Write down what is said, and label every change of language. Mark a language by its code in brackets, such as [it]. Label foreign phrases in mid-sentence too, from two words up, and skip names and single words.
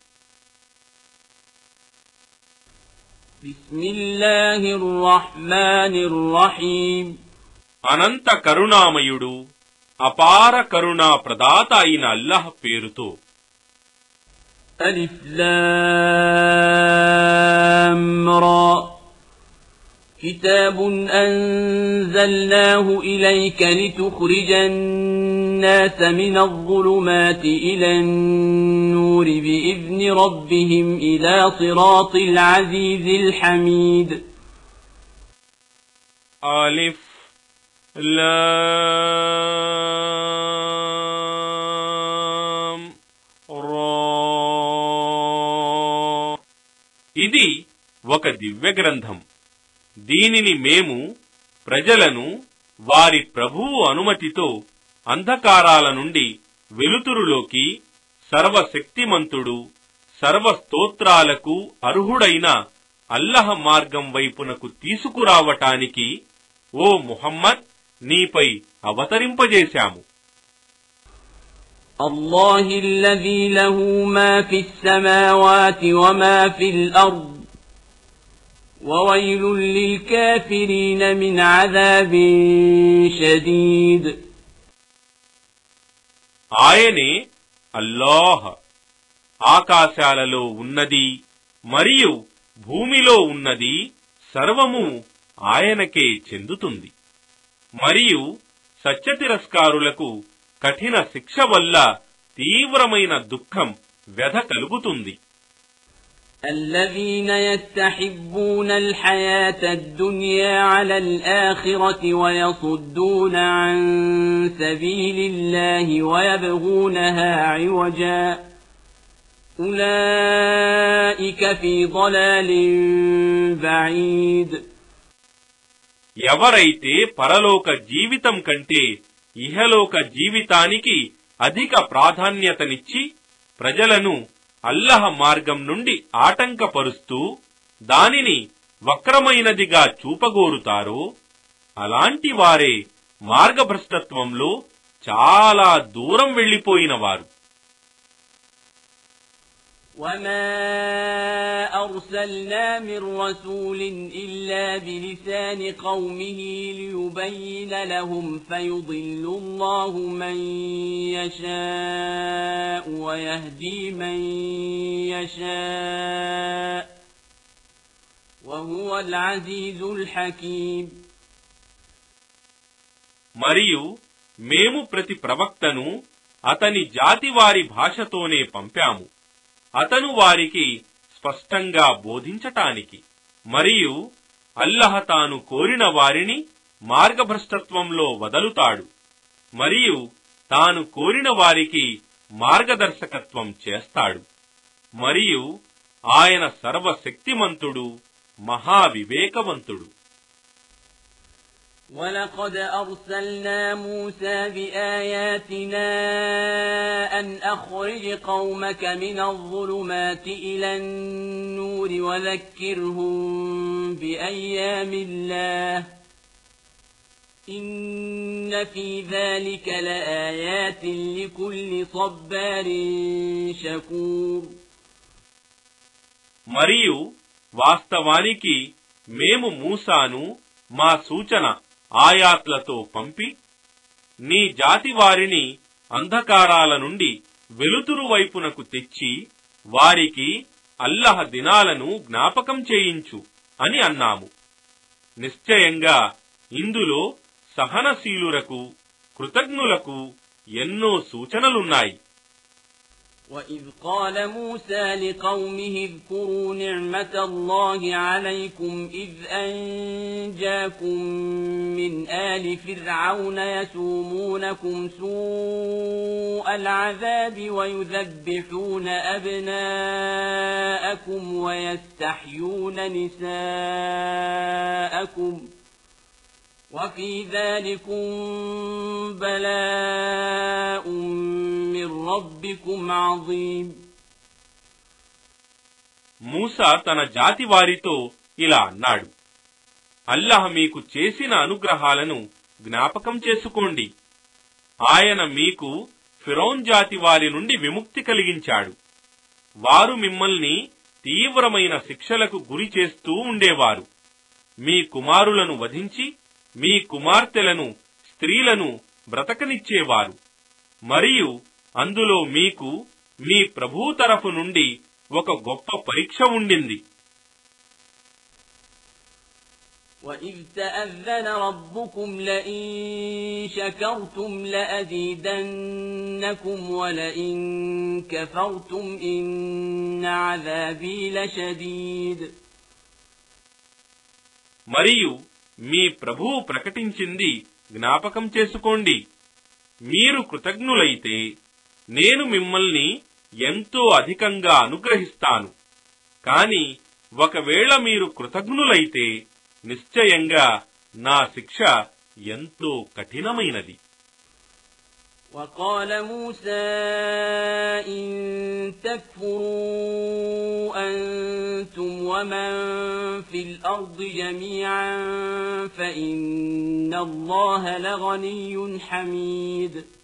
[ar] بسم الله الرحمن الرحيم. [te] అనంత కరుణామయుడు అపార కరుణా ప్రదాత అయిన అల్లాహ్ పేరుతో. [ar] ألف لام را. كتاب أنزلناه إليك لتخرج الناس من الظلمات إلى النور بإذن ربهم إلى صراط العزيز الحميد. ألف لام را. [te] ఇది ఒక దివ్య గ్రంథం. దీనిని మేము ప్రజలను వారి ప్రభువు అనుమతితో అంధకారాల నుండి వెలుతురులోకి, సర్వశక్తిమంతుడు సర్వస్తోత్రాలకు అర్హుడైన అల్లహ్ మార్గం వైపునకు తీసుకురావటానికి ఓ ముహమ్మద్ నీపై అవతరింపజేశాము. [ar] الله الذي له ما في السماوات وما في الأرض وويل للكافرين من عذاب شديد. [te] ఆయనే అల్లాహ్ ఆకాశాలలో ఉన్నది మరియు భూమిలో ఉన్నది సర్వము ఆయనకే చెందుతుంది. మరియు సత్యతిరస్కారులకు కఠిన శిక్ష వల్ల తీవ్రమైన దుఃఖం వ్యధ కలుగుతుంది. [ar] الذين يستحبون الحياة الدنيا على الآخرة ويصدون عن سبيل الله ويبغونها عوجا أولئك في ضلال بعيد. [te] ఎవరైతే పరలోక జీవితం కంటే ఇహలోక జీవితానికి అధిక ప్రాధాన్యతనిచ్చి ప్రజలను అల్లహ మార్గం నుండి ఆటంకపరుస్తూ దానిని వక్రమైనదిగా చూపగోరుతారో అలాంటి వారే మార్గభ్రష్టత్వంలో చాలా దూరం వెళ్లిపోయినవారు. [ar] وما أرسلنا من رسول إلا بلسان قومه ليبين لهم فيضل الله من يشاء ويهدي من يشاء وهو العزيز الحكيم. [te] మరియు మేము ప్రతి ప్రవక్తను అతని జాతి వారి భాషతోనే పంపాము, అతను వారికి స్పష్టంగా బోధించటానికి. మరియు అల్లహ తాను కోరిన వారిని మార్గభ్రష్టత్వంలో వదలుతాడు మరియు తాను కోరిన వారికి మార్గదర్శకత్వం చేస్తాడు. మరియు ఆయన సర్వశక్తిమంతుడు, మహావివేకవంతుడు. [ar] وَلَقَدْ أَرْسَلْنَا مُوسَى بِآيَاتِنَا أَنْ أَخْرِجْ قَوْمَكَ مِنَ الظُّلُمَاتِ إِلَى النُّورِ وَذَكِّرْهُم بِأَيَّامِ اللَّهِ إِنَّ فِي ذَلِكَ لَآيَاتٍ لِكُلِّ صَبَّارٍ شَكُورٍ. [te] మరియు వాస్తవానికి మేము మూసాను మా సూచన ఆయాత్లతో పంపి నీ జాతి వారిని అంధకారాల నుండి వెలుతురు వైపునకు తెచ్చి వారికి అల్లహ దినాలను జ్ఞాపకం చేయించు అని అన్నాము. నిశ్చయంగా ఇందులో సహనశీలురకు, కృతజ్ఞులకు ఎన్నో సూచనలున్నాయి. [ar] وَإِذْ قَالَ مُوسَى لِقَوْمِهِ اذْكُرُوا نِعْمَةَ اللَّهِ عَلَيْكُمْ إِذْ أَنْجَاكُمْ مِنْ آلِ فِرْعَوْنَ يَسُومُونَكُمْ سُوءَ الْعَذَابِ وَيُذَبِّحُونَ أَبْنَاءَكُمْ وَيَسْتَحْيُونَ نِسَاءَكُمْ وَفِي ذَلِكُمْ بَلَاءٌ مِّن رَّبِّكُمْ عَظِيمٌ. [te] మూసా తన జాతి వారితో ఇలా అన్నాడు, అల్లాహ్ మీకు చేసిన అనుగ్రహాలను జ్ఞాపకం చేసుకోండి. ఆయన మీకు ఫిరౌన్ జాతి వారి నుండి విముక్తి కలిగించాడు. వారు మిమ్మల్ని తీవ్రమైన శిక్షలకు గురి చేస్తూ ఉండేవారు. మీ కుమారులను వధించి మీ కుమార్తెలను స్త్రీలను బ్రతకనిచ్చేవారు. మరియు అందులో మీకు మీ ప్రభువు తరఫు నుండి ఒక గొప్ప పరీక్ష ఉండింది. [ar] وَإِذْ تَأَذَّنَ رَبُّكُمْ لَئِن شَكَرْتُمْ لَأَزِيدَنَّكُمْ وَلَئِن كَفَرْتُمْ إِنَّ عَذَابِي لَشَدِيدٌ. [te] మరియు మీ ప్రభువు ప్రకటించింది జ్ఞాపకం చేసుకోండి. మీరు కృతజ్ఞులైతే నేను మిమ్మల్ని ఎంతో అధికంగా అనుగ్రహిస్తాను. కాని ఒకవేళ మీరు కృతజ్ఞులైతే నిశ్చయంగా నా శిక్ష ఎంతో కఠినమైనది. [ar] وقال موسى إن تكفروا أنتم ومن في الأرض جميعا فإن الله لغني حميد.